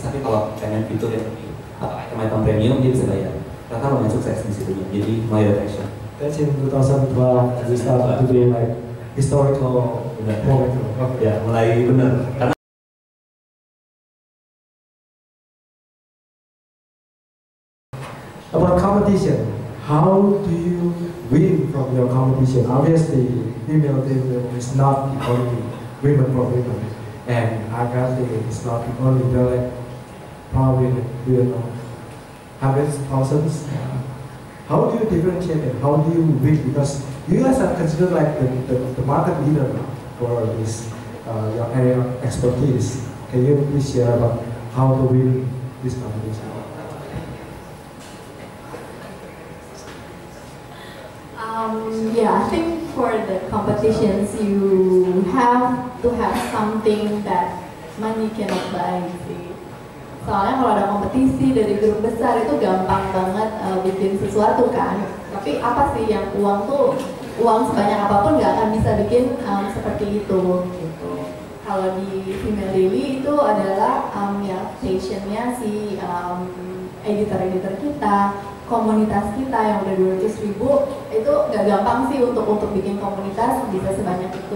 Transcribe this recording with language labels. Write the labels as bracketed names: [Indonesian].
[Indonesian] Tapi kalau pengen fitur yang lebih atau item premium dia bisa bayar. Ternyata lumayan sukses di situ. Jadi mulai attraction. [English] That's in 2012 we started to do like historical moment. [Indonesian] Ya mulai benar. Karena [English] about competition, how do you win from your competition? Obviously, female team is not the only women for women, and Agate is not the only like probably hundreds, thousands. How do you differentiate and how do you win? Because you guys are considered like the market leader for this your area of expertise. Can you please share about how to win this competition? Yeah, I think for the competitions you have to have something that money cannot buy sih. [Indonesian] Soalnya kalau ada kompetisi dari grup besar itu gampang banget bikin sesuatu kan. Tapi apa sih yang uang sebanyak apapun nggak akan bisa bikin seperti itu gitu. Kalau di Female Daily itu adalah ya passionnya si editor-editor kita, komunitas kita yang udah 200.000 itu nggak gampang sih untuk bikin komunitas bisa sebanyak itu.